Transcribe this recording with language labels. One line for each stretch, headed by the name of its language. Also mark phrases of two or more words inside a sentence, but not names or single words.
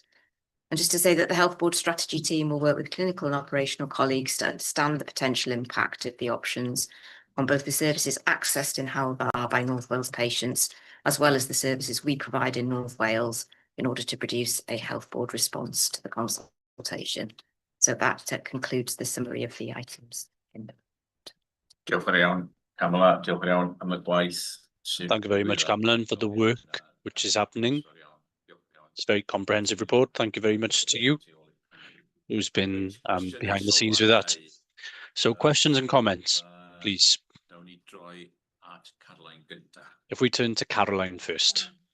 English: And just to say that the Health Board strategy team will work with clinical and operational colleagues to understand the potential impact of the options on both the services accessed in Hywel Dda by North Wales patients, as well as the services we provide in North Wales, in order to produce a Health Board response to the consultation. So that concludes the summary of the items.
Welsh: Diolch yn iawn, Camilla. Diolch yn iawn am y gwaith.
English: Thank you very much, Camilla, for the work which is happening. It's a very comprehensive report. Thank you very much to you, who's been behind the scenes with that. So questions and comments, please. If we turn to Caroline first.